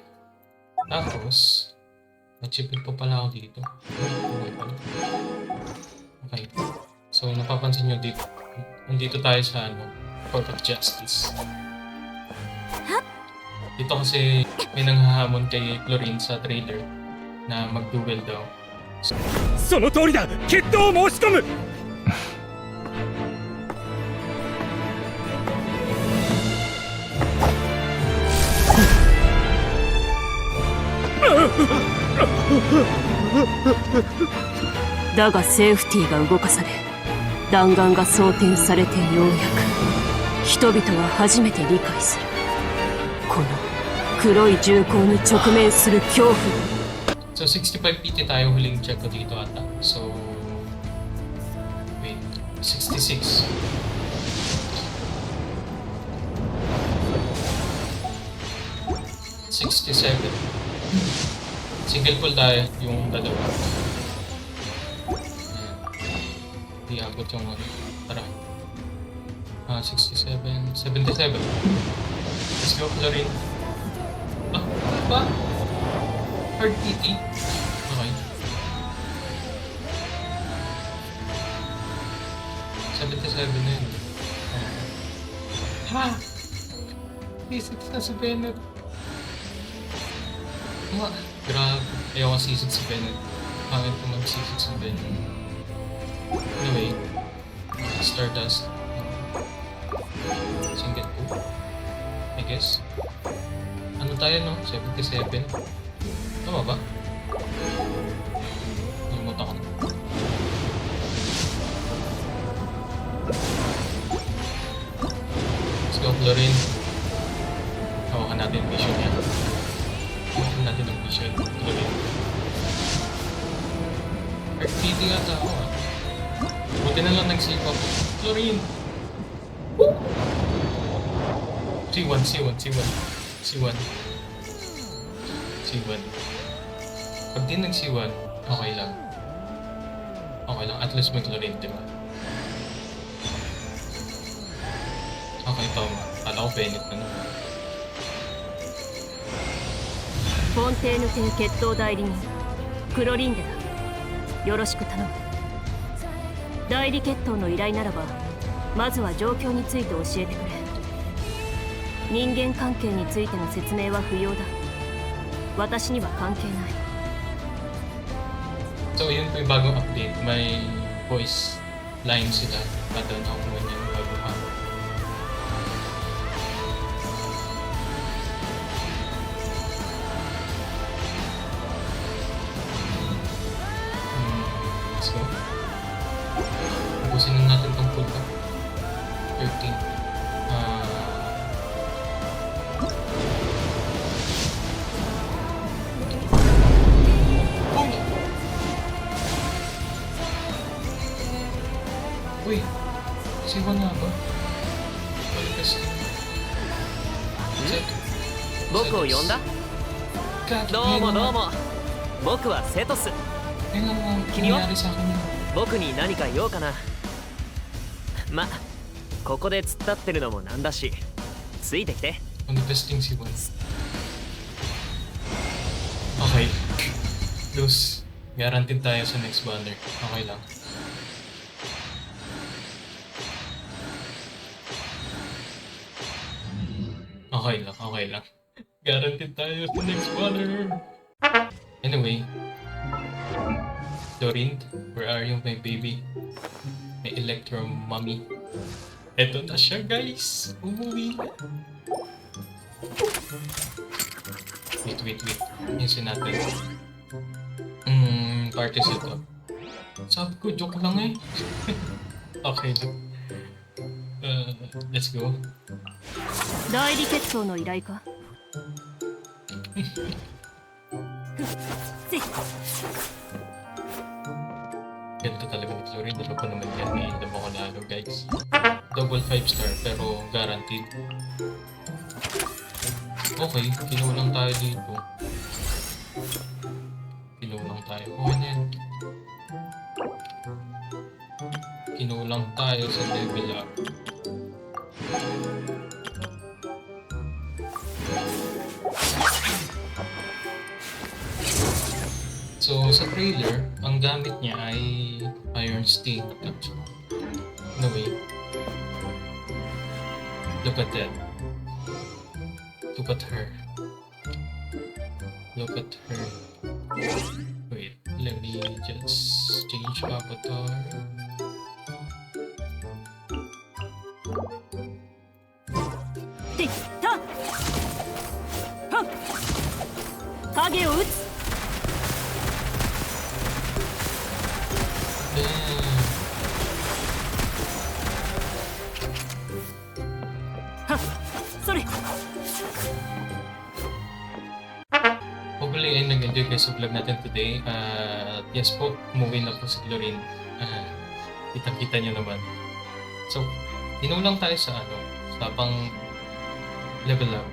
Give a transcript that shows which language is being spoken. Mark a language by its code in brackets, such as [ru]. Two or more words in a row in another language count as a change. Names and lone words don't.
[tl] Tapos, nag-chipin pa pala ako dito. Okay. So, napapansin nyo dito. Nandito tayo sa Court of Justice. Dito kasi may nanghahamon kay Chlorine sa trailer na mag-duel daw. [ja] その通りだ決闘を申し込むだがセーフティーが動かされ弾丸が装填されてようやく人々は初めて理解するこの黒い銃口に直面する恐怖。 [tl] So 65 PT tayo huling check ko dito ata. [en] So wait, 66. $67. Single pull [tl] tayo yung dalawa. Ayan. Di abot yung ano. Tara. 67, 77. [en] Let's go, Florin. [tl] Ah, ano ba? [en] Hard PT? [tl] Okay. 77 na yun. Ha! C6 na si Bennett. Grabe. Ayaw ka C6 si Bennett. Pangit ko mag C6 si Bennett. [en] Anyway. Stardust. [tl] Single po. [en] I guess. [tl] Ano tayo no? 77. Tama ba? Nalimutan ko na. [en] Let's go, Florin. [tl] Hawakan natin yung vision yan. Hawakan natin ang vision. Florin. RPD ata ako ah. Buti na lang nag-save ako. Florin! Woo! C1, C1, C1. C1. C1. Pag di nag-C1, okay lang. Okay lang. At least may Florin, di ba? Okay, tama. Kala ko Bennett na naman. [ja] フォンテーヌ邸決闘代理人クロリンデだ。よろしく頼む。代理決闘の依頼ならばまずは状況について教えてくれ。人間関係についての説明は不要だ。私には関係ない。 [tl] So yun po yung bagong update. May voice line sila. Pattern ako naman yung bagong update. [en] Let's go. [tl] Ubusin na natin tong full pa. 13. Uy! Siwa nga ba? Palikas din. Set. [ja] 僕を呼んだ [en] God, [ja] どうもどうも僕はセトス [tl] Ngayon lang Kini wa? nangyari sa akin yun. [ja] 僕に何か用かなまここで突っ立ってるのもなんだしついてきて [tl] Manifesting si Juan. Okay. [en] Lose. [tl] Guaranteed tayo sa [en] next banner. [tl] Okay lang. Okay lang, okay lang. Guaranteed tayo sa [en] next banner. [tl] Anyway. [en] Dorint, where are you, my baby? My Electro mommy. [tl] Eto na siya, guys. Umuwi na. [en] Wait. [tl] Yusin natin. [en] Party setup. [tl] Sabi ko, joke lang eh. Okay lang. [en] Let's go. [ja] 代理決闘の依頼か。 [tl] Ganda talaga ni Florin. Dalawa pa naman yan. Ngayon naman ako lalo, guys. [en] Double 5-star [tl] pero guaranteed. Okay, kinulang tayo dito. Kinulang tayo. Okay na yan. Kinulang tayo sa level up. So, sa trailer, ang gamit niya ay Iron Sting. [en] Anyway, look at that. Look at her. Look at her. Wait, let me just change avatar. Tik tak. [ja] Ha. 影を打つ。 [en] Damn. はっ。 [ja] それ。 [tl] Hopefully ay nag-enjoy kayo sa vlog natin today. Yes po, umuwi na po si Chlorine. Kita-kita niyo naman. So, tinulang tayo sa sa pang level up.